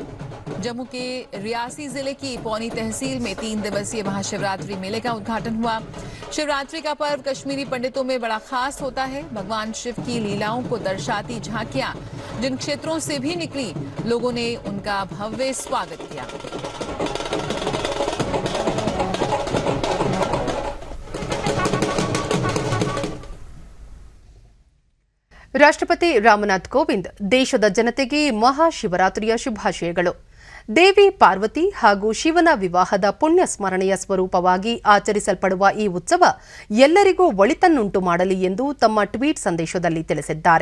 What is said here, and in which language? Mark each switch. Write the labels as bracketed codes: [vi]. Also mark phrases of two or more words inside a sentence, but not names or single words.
[hi] जम्मू के रियासी जिले की पौनी तहसील में 3 दिवसीय महाशिवरात्रि मेले का उद्घाटन हुआ। शिवरात्रि का पर्व कश्मीरी पंडितों में बड़ा खास होता है। भगवान शिव की लीलाओं को दर्शाती झांकियां जिन क्षेत्रों से भी निकली, लोगों ने उनका भव्य स्वागत किया। [kn] ರಾಷ್ಟ್ರಪತಿ ರಾಮನಾಥ್ ಕೋವಿಂದ್ ದೇಶದ ಜನತೆಗೆ ಮಹಾಶಿವರಾತ್ರಿಯ ಶುಭಾಶಯಗಳು. ದೇವಿ ಪಾರ್ವತಿ ಹಾಗೂ ಶಿವನ ವಿವಾಹದ ಪುಣ್ಯ ಸ್ಮರಣೆಯ ಸ್ವರೂಪವಾಗಿ ಆಚರಿಸಲ್ಪಡುವ ಈ ಉತ್ಸವ ಎಲ್ಲರಿಗೂ ಒಳಿತನ್ನುಂಟು ಮಾಡಲಿ ಎಂದು ತಮ್ಮ ಟ್ವೀಟ್ ಸಂದೇಶದಲ್ಲಿ ತಿಳಿಸಿದ್ದಾರೆ.